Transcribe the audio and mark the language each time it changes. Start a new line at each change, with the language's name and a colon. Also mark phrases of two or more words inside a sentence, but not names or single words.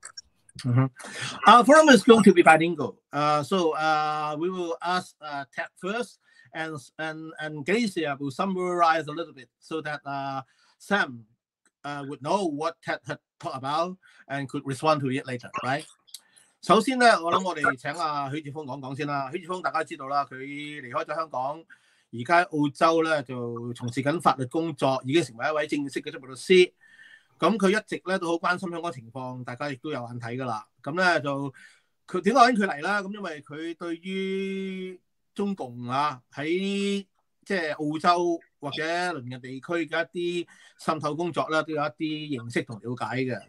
English: Our forum is going to be bilingual, so we will ask Tat first, and Glacia will summarize a little bit so that Sam would know what Tat had talked about and could respond to it later, right?
Cantonese: 首先咧，我諗我哋請許智峰講先啦。許智峰大家知道啦，佢離開咗香港，而家澳洲咧就從事緊法律工作，已經成為一位正式嘅執業律師。咁佢一直咧都好關心香港情況，大家亦都有眼睇㗎啦。咁咧就佢點解揾佢嚟啦？咁因為佢對於中共喺即係澳洲或者鄰近地區嘅一啲滲透工作咧，都有一啲認識同了解嘅。